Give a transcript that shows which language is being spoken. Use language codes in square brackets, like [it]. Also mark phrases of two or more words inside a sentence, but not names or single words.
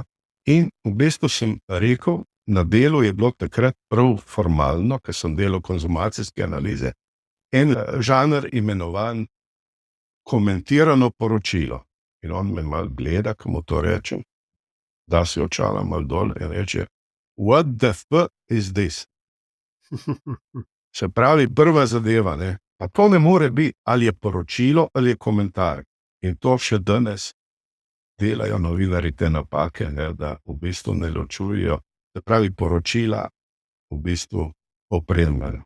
[sl] In v bistvu sem rekel, na Delu je bilo takrat prav formalno, ker sem delal konzumacijske analize, en žanr imenovan komentirano poročilo. In on me malo gleda, ko mu to rečem, da si očala malo dol in reče, [en] what the fuck is this? [sl] Se pravi, prva zadeva, ne? Pa to ne more biti, ali je poročilo ali je komentar. In to še danes delajo novinarji te napake, ne? Da v bistvu ne ločujejo, se pravi, poročila v bistvu opremljajo.